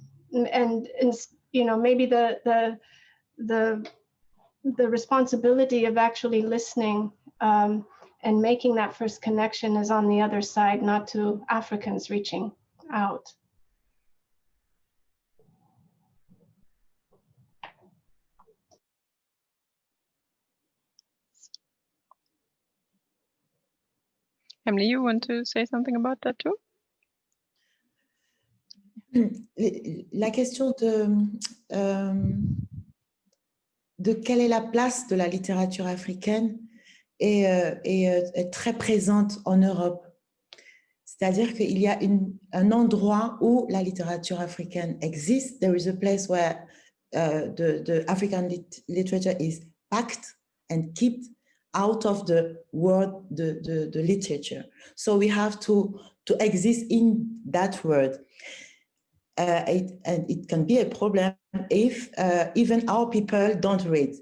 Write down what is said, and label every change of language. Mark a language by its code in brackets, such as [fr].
[en] you know, maybe the responsibility of actually listening and making that first connection is on the other side, not to Africans reaching out. Hemley, you want to say something about that too? [fr] La question de quelle est la place de la littérature africaine est très présente en Europe. C'est-à-dire qu'il y a un endroit où la littérature africaine existe. [en] There is a place where the African literature is packed and kept out of the world, the literature. So we have to exist in that world. And it can be a problem if even our people don't read.